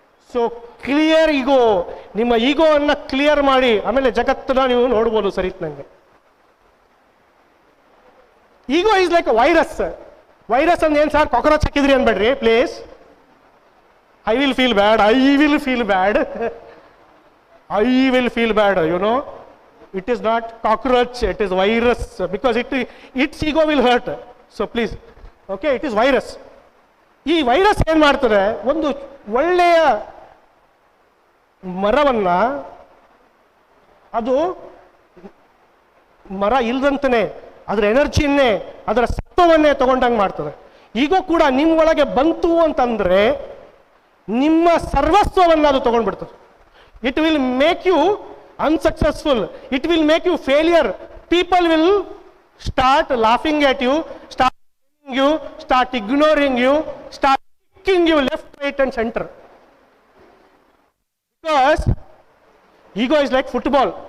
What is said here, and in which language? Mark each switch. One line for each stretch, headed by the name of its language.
English: so clear ego,
Kannada: ನಿಮ್ಮ ಈಗೋ ಅನ್ನ clear ಮಾಡಿ, ಆಮೇಲೆ ಜಗತ್ತನ್ನ ನೀವು ನೋಡ್ಬೋದು ಸರಿತ್ನಂಗೆ.
English: Ego is like a virus.
Kannada: Virus ಅಂದ್ರೆ ಏನು ಸರ್, ಕಾಕ್ರೋಚ್ ಹಾಕಿದ್ರಿ ಅನ್ಬೇಡ್ರಿ please.
English: I will feel bad, I will feel bad, I will feel bad, you know. It is not cockroach, it is virus, because its ego will hurt. So please, okay, it is virus.
Kannada: ಈ virus ಏನ್ ಮಾಡ್ತದೆ, ಒಂದು ಒಳ್ಳೆಯ ಮರವನ್ನ ಅದು ಮರ ಇಲ್ದಂತನೇ ಅದರ ಎನರ್ಜಿಯನ್ನೇ, ಅದರ ಸತ್ವವನ್ನೇ ತಗೊಂಡಂಗೆ ಮಾಡ್ತದೆ. ಈಗೋ ಕೂಡ ನಿಮ್ಮ ಒಳಗೆ ಬಂತು ಅಂತಂದ್ರೆ ನಿಮ್ಮ ಸರ್ವಸ್ವವನ್ನು ಅದು ತಗೊಂಡ್ಬಿಡ್ತದೆ. It will make you
English: unsuccessful, it will make you failure. People will start laughing at you, start blaming you, start ignoring you, start kicking you left, right and center. Because ego is like football.